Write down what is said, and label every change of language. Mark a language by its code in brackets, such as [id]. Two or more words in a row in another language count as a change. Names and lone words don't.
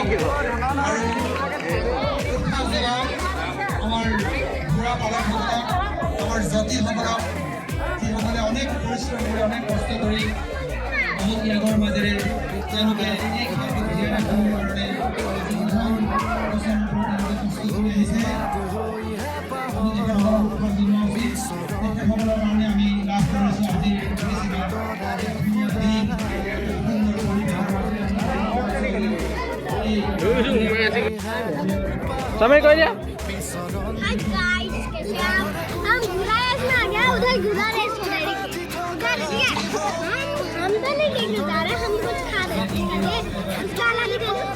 [as] আৰু উৎসাহ যোগাওক আমাৰ ঘোঁৰা পালকসকলক আমাৰ জাতিসকলক যিসকলে অনেক পৰিশ্ৰম কৰি অনেক কষ্ট কৰি বহুত ত্যাগৰ মাজেৰে তেওঁলোকে এই খেলটো জীয়াই ৰাখিবৰ কাৰণে যিখন বছৰ কষ্ট কৰি আহিছে আমি তেখেতসকলক উৎসাহ জনোৱা উচিত তেখেতসকলৰ কাৰণে আমি লাভ কৰিছোঁ আজিৰ [hi] समय कह दिया [en] hi guys [hi] कैसे आप हम घुरा रेस में आ गया उधर घुरा रेस हो रही है हम तो नहीं केक खा रहे हम कुछ खा रहे हैं उसका अलग ही